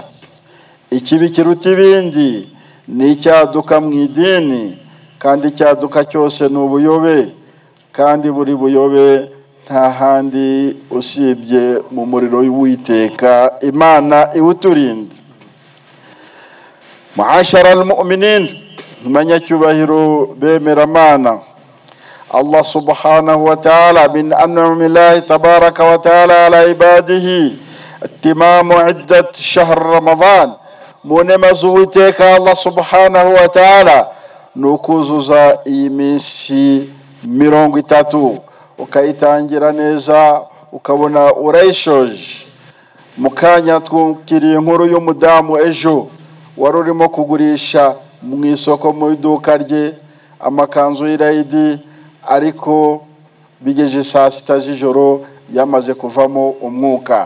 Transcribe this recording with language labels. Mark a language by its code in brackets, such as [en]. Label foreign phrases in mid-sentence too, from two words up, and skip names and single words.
[rw] Ikibi kiruta ibindi ni icyaduka mu idini, kandi icyaduka cyose ni ubuyobe, kandi buri buyobe nta handi usibye mu muriro w'Uwiteka. Imana iwuturinde. [ar] معاشر المؤمنين, [rw] banyacyubahiro bemera Mana, [ar] الله سبحانه وتعالى من أنعم الله تبارك وتعالى على عباده إتمام عدة شهر رمضان. [rw] Mu nema z'Uwiteka [ar] الله سبحانه وتعالى [rw] nukuzuza iyi minsi 30, ukayitangira neza, ukabona urayishoje. Mukanya twukiriye inkuru y'umudamu ejo wari urimo kugurisha mu isoko mu iduka rye amakanzu y'irayidi, ariko bigeje saa 6 z'ijoro yamaze kuvamo umwuka.